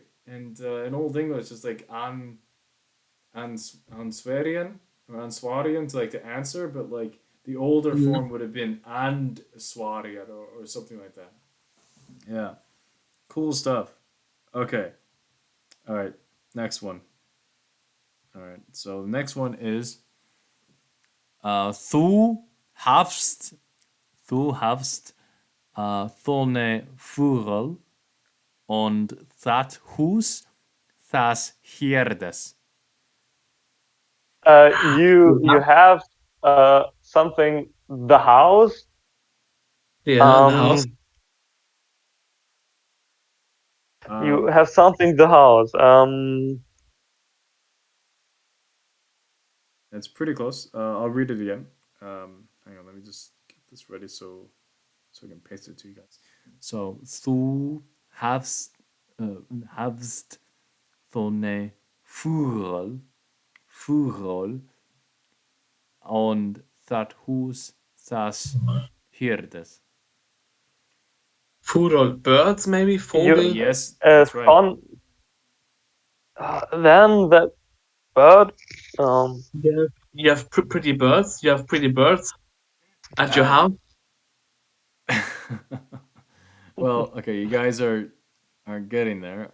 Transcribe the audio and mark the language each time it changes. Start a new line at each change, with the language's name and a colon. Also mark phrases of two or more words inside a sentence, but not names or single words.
English: And in Old English, it's like answarian or answarian to like the answer, but like the older form would have been and swarian or something like that. Yeah. Cool stuff. Okay. All right. Next one. All right.
Old English: So the next one is þú hæfst þonne fugol und það hús það hierdes.
English: You have something, the house. Yeah, the house. You have something, the house. That's pretty close. I'll read it again. Hang on, let me just get this ready so I can paste it to you guys.
Old English: So þú hæfst þonne fugol und það hús það hierdes.
English: Fugol, birds maybe? Vogel? Yes, that's right. Then that bird. You have pretty birds. You have pretty birds. at your house? Well, okay, you guys are getting there.